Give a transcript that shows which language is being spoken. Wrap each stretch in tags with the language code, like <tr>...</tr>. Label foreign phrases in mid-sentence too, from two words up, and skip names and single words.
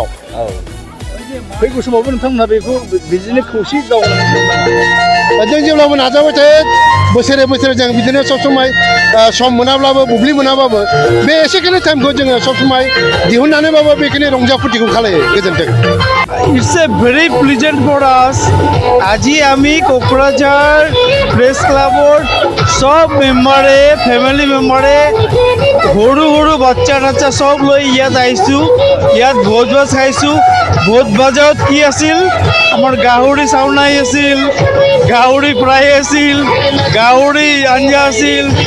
<brx>फैगौ समावबो नोंथांमोनहा बेखौ बिदिनो खौसे गावनानै जों जेब्लाबो नाजाबाय थायो बोसोरे बोसोरे जों बिदिनो</brx> <as>সব সময়</as> <brx>सम मोनाब्लाबो बुब्लि मोनाबाबो बे एसेखिनि टाइमखौ जोङो</brx> <as>সব সময়</as> <brx>दिहुननानैबाबो बेखिनि रंजा फुर्तिखौ खालायो गोजोन्थों</brx> <en>It's a very pleasant for us.</en> <as>আজি আমি কোকৰাঝাৰ</as> <en>press club</en> <as>সব মেম্বাৰে</as> <en>family members</en> <as>সৰু সৰু বাচ্চা টাচ্চা সব লৈ ইয়াত আহিছোঁ ইয়াত ভোজ ভাত খাইছোঁ ভোজ ভাজত কি আছিল আমাৰ গাহৰি চাউনাই আছিল গাহৰি ফ্ৰাই আছিল গাহৰি আঞ্জা আছিল</as>